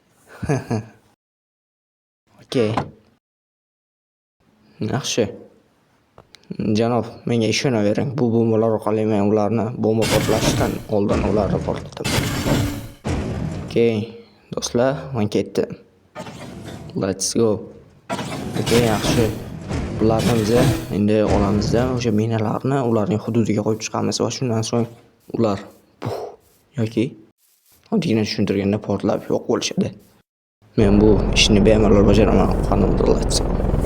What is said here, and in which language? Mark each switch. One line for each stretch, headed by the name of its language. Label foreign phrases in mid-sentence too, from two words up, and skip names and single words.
Uzbek: Okey. Yaxshi. Janob, menga ishonavering. Bu bombalar orqali men ularni bomba portlashidan oldin ularni portlataman. Okey, do'stlar, men ketdim.
English: Let's go.
Uzbek: Okey, yaxshi. Ularni biz endi olamizda o'sha minalarni ularning hududiga qo'yib chiqamiz va shundan so'ng ular yoki oddiygina tushuntirganda portlab yo'q bo'lishadi. Men bu ishni bemalol bajaraman. Qanday
English: let's go.